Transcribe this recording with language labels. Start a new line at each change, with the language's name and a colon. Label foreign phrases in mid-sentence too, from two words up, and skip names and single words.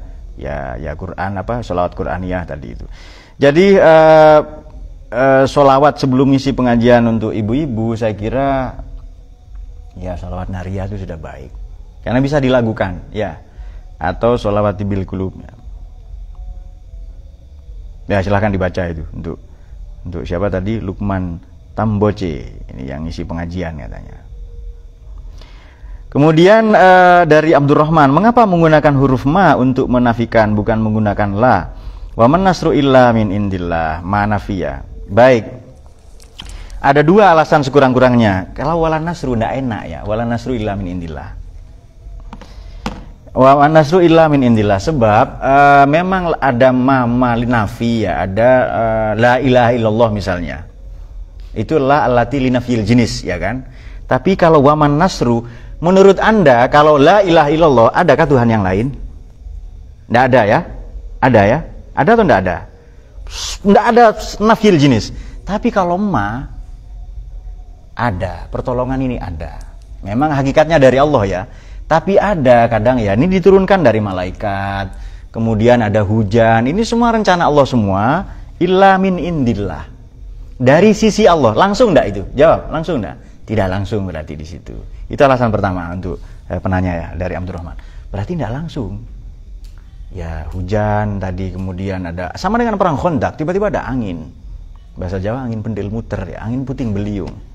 Indonesian: Ya Quran apa sholawat Quraniyah tadi itu. Jadi sholawat sebelum ngisi pengajian untuk ibu-ibu saya kira ya sholawat nariyah itu sudah baik karena bisa dilakukan ya, atau sholawat tibil kulub ya silahkan dibaca itu untuk siapa tadi, Lukman Tamboce ini yang ngisi pengajian katanya. Kemudian dari Abdurrahman, mengapa menggunakan huruf ma untuk menafikan bukan menggunakan la?
Arabic: وما النصر إلا من عند الله، ما نافية.
Indonesian: Baik. Ada dua alasan sekurang-kurangnya.
Arabic: Kalau ولا نصر
Indonesian: ndak enak ya.
Arabic: ولا نصر إلا من عند الله. والنصر إلا من عند الله,
Indonesian: sebab memang ada ma nafi ya, ada
Arabic: لا إله إلا الله
Indonesian: misalnya. Itulah
Arabic: التي لنفي
Indonesian: jenis ya kan. Tapi kalau
Arabic: وما النصر,
Indonesian: menurut Anda kalau
Arabic: لا إله إلا الله
Indonesian: adakah Tuhan yang lain? Tidak ada ya? Ada ya? Ada atau tidak ada? Tidak ada
Arabic: نفي الجنس.
Indonesian: Tapi kalau ma ada, pertolongan ini ada. Memang hakikatnya dari Allah ya. Tapi ada kadang ya, ini diturunkan dari malaikat, kemudian ada hujan, ini semua rencana Allah semua,
Arabic: إلا من عند الله.
Indonesian: Dari sisi Allah, langsung enggak itu? Jawab, langsung enggak? Tidak langsung berarti di situ. Itu alasan pertama untuk penanya ya, dari Abdurrahman. Berarti enggak langsung. Ya, hujan tadi, kemudian ada, sama dengan perang Khandaq, tiba-tiba ada angin. Bahasa Jawa
Javanese: angin pendil muter
Indonesian: ya, angin puting beliung.